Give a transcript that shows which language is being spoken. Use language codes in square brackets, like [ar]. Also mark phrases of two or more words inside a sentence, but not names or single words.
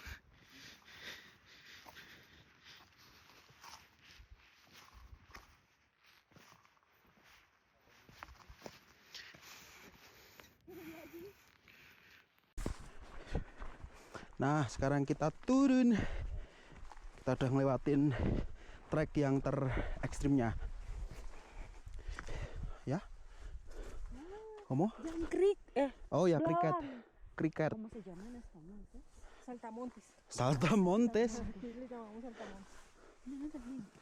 [id] Nah, sekarang kita turun. Kita udah ngelewatin trek yang terekstrimnya. Ya? Kamu? Jangkrik. Oh ya, kriket. Kriket. [es] ¿Cómo se llaman las famosas? Saltamontes. Saltamontes. Aquí le llamamos saltamontes.